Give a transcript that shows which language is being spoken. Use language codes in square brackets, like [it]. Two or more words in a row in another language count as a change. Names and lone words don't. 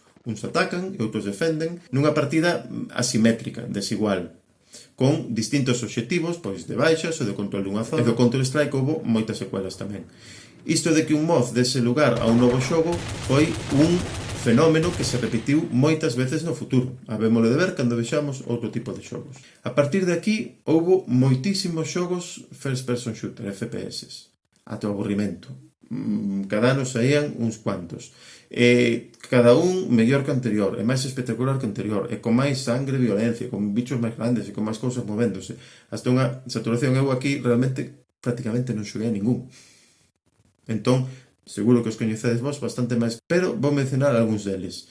[gl] Uns atacan e outros defenden nunha partida asimétrica, desigual, con distintos obxectivos, pois de baixas ou de control dunha zona. E do Counter-Strike houve moitas secuelas tamén. Isto de que un mod dese lugar a un novo xogo foi un fenómeno que se repetiu moitas veces no futuro. Habémolo de ver cando vexamos outro tipo de xogos. A partir de aquí, houve moitísimos xogos [en] first person shooter, [gl] FPS, ata o aburrimento. Cada ano saían uns cuantos. Cada un mellor que anterior, e máis espectacular que anterior, e con máis sangre e violencia, con bichos máis grandes e con máis cousas movéndose. Hasta unha saturación. Eu aquí realmente prácticamente non xoguei a ningún. Entón, seguro que os coñecedes vos bastante máis, pero vou mencionar algúns deles.